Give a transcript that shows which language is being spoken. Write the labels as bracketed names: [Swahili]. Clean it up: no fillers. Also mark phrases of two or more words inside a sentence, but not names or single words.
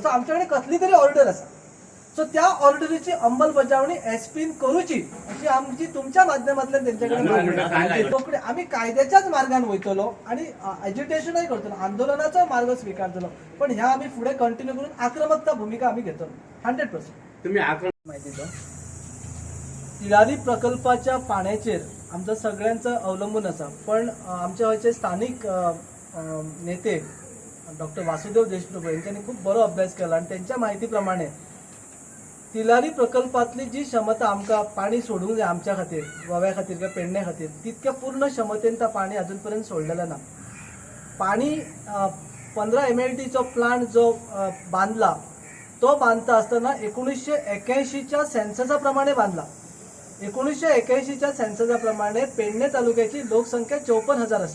[Konkani] सो आमच्याकडे कसली तरी ऑर्डर असा, सो त्या ऑर्डरीची अंमलबजावणी एसपीन करूची अशी आमची तुमच्या माध्यमातल्यान त्यांच्याकडे आम्ही कायद्याच्याच मार्गाने वयतलो आणि एज्युटेशनही करतलो, आंदोलनाचा मार्ग स्वीकारतलो, पण ह्या आम्ही पुढे कंटिन्यू करून आक्रमकता भूमिका आम्ही घेतलो 100%. तुम्ही आक्रमक माहिती तो तिलारी प्रकल्पाच्या पाण्याचेर आमचं सगळ्यांचं अवलंबून असा, पण आमच्या गोंयचे स्थानिक नेते डॉक्टर वासुदेव देशप्रभू यांच्यानी खूप बरो अभ्यास केला आणि त्यांच्या माहिती प्रमाणे तिलारी प्रकल्पातली जी क्षमता आमकां पाणी सोडूंक जाय आमच्या खातीर गोव्या खातीर किंवा पेडणे खातीर तितक्या पूर्ण क्षमतेन ता पाणी अजूनपर्यंत सोडलेलं ना. पाणी 15 MLTचो प्लांट जो बांधला तो बांधता असताना 1981च्या सेन्ससाप्रमाणे बांधला. 1981च्या सेन्ससाप्रमाणे पेडणे तालुक्याची लोकसंख्या 54,000 असेल.